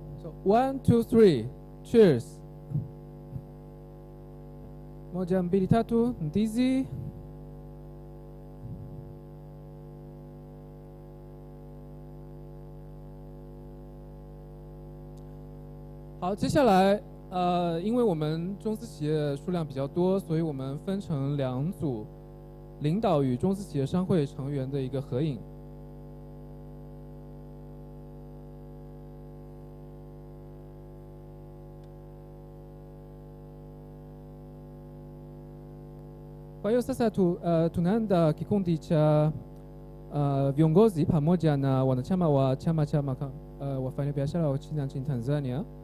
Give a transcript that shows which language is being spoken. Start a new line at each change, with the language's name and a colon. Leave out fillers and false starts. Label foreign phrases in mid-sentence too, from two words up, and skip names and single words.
Swahili: 1, 2, 3, cheers. Moja, mbili, tatu, ndizi.
Chinese: 好，接下来，因为我们中资企业数量比较多，所以我们分成2组，领导与中资企业商会成员的一个合影。
Swahili: Kwa hiyo sasa tunaanza kikundi cha viongozi pamoja na wanachama wa chama cha wafanyabiashara wa China nchini Tanzania。